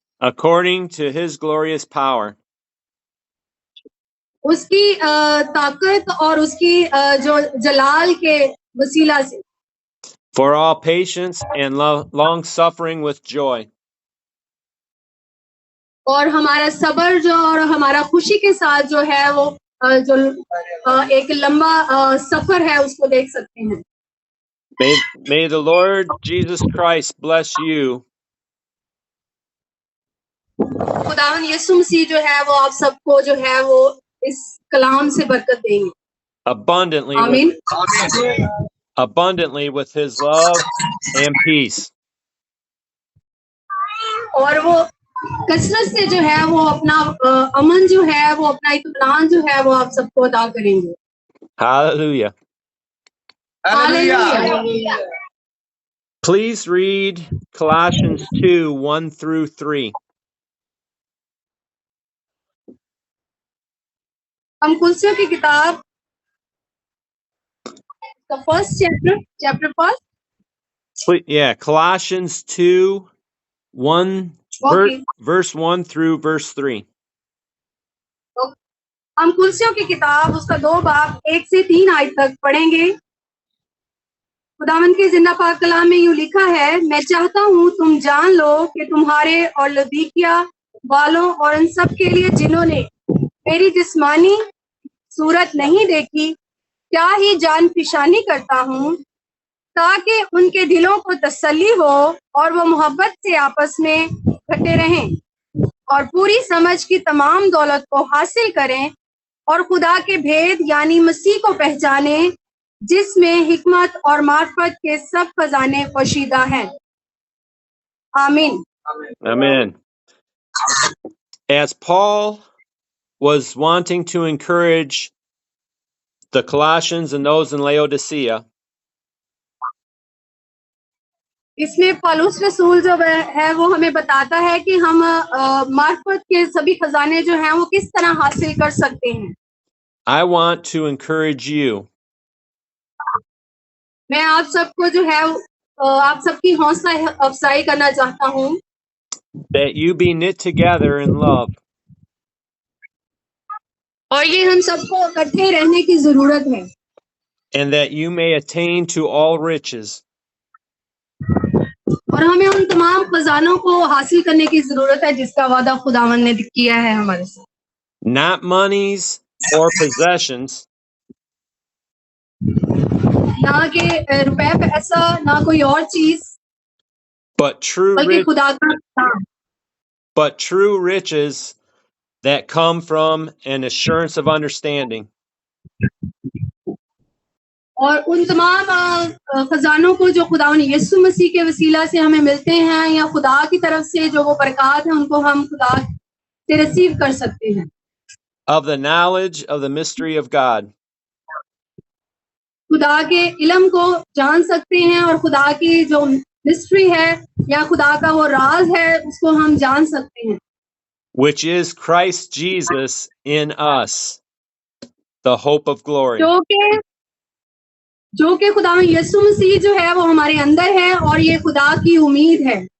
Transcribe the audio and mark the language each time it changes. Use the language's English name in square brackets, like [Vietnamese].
[English] according to his glorious power. [Hindi] उसकी ताकत और उसकी जो जलाल के वसीला से, [English] For all patience and long suffering with joy. [Hindi] और हमारा सब्र जो और हमारा खुशी के साथ जो है वो जो एक लंबा सफर है उसको देख सकते हैं. [English] May the Lord Jesus Christ bless you [Hindi] खुदावन यीशु मसीह जो है वो आप सबको जो है वो इस कलाम से बरकत देंगे. [English] abundantly [Hindi] आमीन. [English] abundantly with his love and peace. [Hindi] और वो कसरत से जो है वो अपना अमन जो है वो अपना इत्मीनान जो है वो आप सबको अता करेंगे. [English] Hallelujah. [Hindi] Hallelujah. [English] Please read Colossians 2, 1 through 3. [Hindi] हम कुलसियों की किताब [English] the first chapter first. Yeah, Colossians 2, 1 Okay. verse 1 through verse 3. [Hindi] हम कुलसियों की किताब उसका 2 बाब 1 से 3 आयत तक पढ़ेंगे. खुदावन के जिंदा पाक कलाम में यूं लिखा है, मैं चाहता हूं तुम जान लो कि तुम्हारे और लदीकिया वालों और उन सब के लिए जिन्होंने मेरी जिस्मानी सूरत नहीं देखी क्या ही जान पिशानी करता हूं, ताकि उनके दिलों को तसल्ली हो और वो मोहब्बत से आपस में इकट्ठे रहें और पूरी समझ की तमाम दौलत को हासिल करें और खुदा के भेद यानी मसीह को पहचाने जिसमें हिकमत और मार्फत के सब खजाने पोशीदा हैं. आमीन. [English] Amen. As Paul was wanting to encourage the Colossians and those in Laodicea, [Hindi] इसमें पौलुस रसूल जो है वो हमें बताता है कि हम मार्फत के सभी खजाने जो हैं वो किस तरह हासिल कर सकते हैं. [English] I want to encourage you [Hindi] मैं आप सबको जो है आप सबकी हौसला अफजाई करना चाहता हूँ [English] that you be knit together in love, [Hindi] और ये हम सबको इकट्ठे रहने की जरूरत है, [English] and that you may attain to all riches, [Hindi] और हमें उन तमाम खजानों को हासिल करने की जरूरत है जिसका वादा खुदावन ने किया है हमारे साथ. [English] not monies or possessions, [Hindi] ना कि रुपए पैसा, ना कोई और चीज, [English] but [Hindi] बल्कि खुदा का नाम, [English] true riches that come from an assurance of understanding. [Hindi] और उन तमाम खजानों को जो खुदावन यीशु मसीह के वसीला से हमें मिलते हैं या खुदा की तरफ से जो वो बरकत है उनको हम खुदा से रिसीव कर सकते हैं. [English] Of the knowledge of the mystery of God, [Hindi] खुदा के इल्म को जान सकते हैं और खुदा की जो मिस्ट्री है या खुदा का वो राज है उसको हम जान सकते हैं, [English] which is Christ Jesus in us, the hope of glory. [Hindi] जो कि खुदा में यीशु मसीह जो है वो हमारे अंदर है और ये खुदा की उम्मीद है.